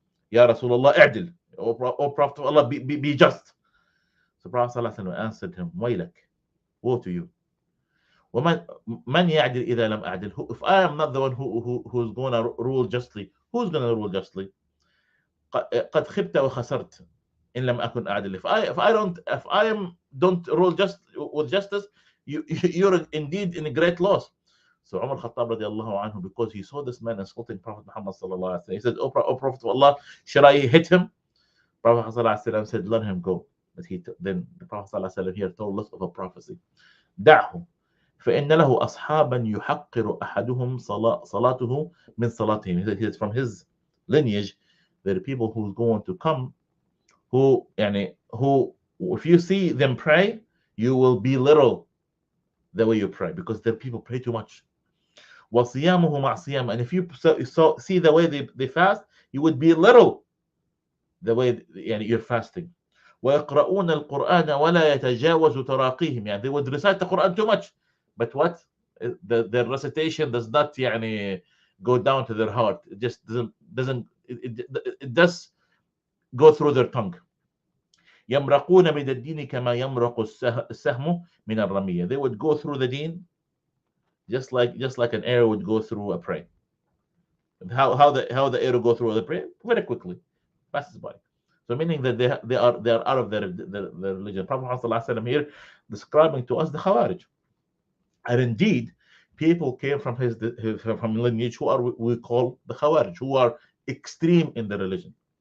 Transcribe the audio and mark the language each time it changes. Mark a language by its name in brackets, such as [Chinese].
[English] Ya Rasulullah, i'dil. O Prophet of Allah, be just." So Prophet sallallahu alaihi wasallam answered him, "Waylak, woe to you. [Arabic] ومن يعدل إذا لم أعدل?" [English] If I am not the one who's going to rule justly, who's going to rule justly? [Arabic] قد خبت وخسرت إن لم أكن أعدل. [English] If I don't rule with justice, you're indeed in a great loss. So Umar Khattab radiallahu anhu, because he saw this man insulting Prophet Muhammad sallallahu alaihi wasallam, he said, "O Prophet of Allah, should I hit him?" Prophet sallallahu alaihi wasallam said, "Let him go." But then the Prophet sallallahu alaihi wasallam here told us of a prophecy. [Arabic] دعه فإن له أصحابا يحقر أحدهم صلاته من صلاتهم. [English] He said from his lineage There are people who's going to come who if you see them pray, you will belittle the way you pray, because the people pray too much. [Arabic] وَصِيَامُهُ مَعْ صِيَامٍ. [English] And if you see the way they fast, you would belittle the way you're fasting. [Arabic] وَيَقْرَؤُونَ الْقُرْآنَ وَلَا يَتَجَاوَزُ تَرَاقِيهِم. [English] They would recite the Quran too much, but what? The recitation does not go down to their heart. It just doesn't it does go through their tongue. [Arabic] يمرقون من الدين كما يمرق السهم من الرمية. [English] They would go through the deen just like an arrow would go through a prey. How the arrow go through the prey? Very quickly, passes by. So meaning that they are out of their religion. Prophet ﷺ here describing to us the Khawarij, and indeed people came from his lineage who we call the Khawarij, who are extreme in the religion.